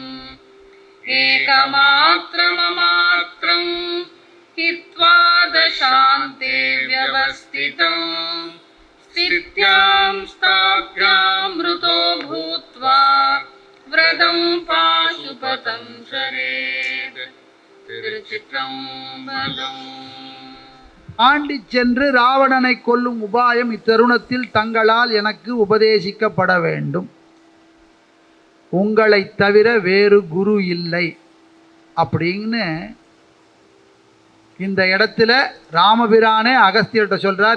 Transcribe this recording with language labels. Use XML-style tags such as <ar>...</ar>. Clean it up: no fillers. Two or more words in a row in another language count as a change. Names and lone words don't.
<sa>एकमात्रममात्रं हित्वा दशान्ते व्यवस्थितं स्थित्यां स्थाभ्यामृतो भूत्वा व्रतं पाशुपतं शरेत्।</sa> <ta>திருச்சிற்றம்பலம். ஆண்டி சென்று ராவணனை கொல்லும் உபாயம் இத்தருணத்தில் தங்களால் எனக்கு உபதேசிக்கப்பட வேண்டும். உங்களை தவிர வேறு குரு இல்லை அப்படின்னு இந்த இடத்துல ராமபிரானே அகஸ்தியர்கிட்ட சொல்றார்.</ta>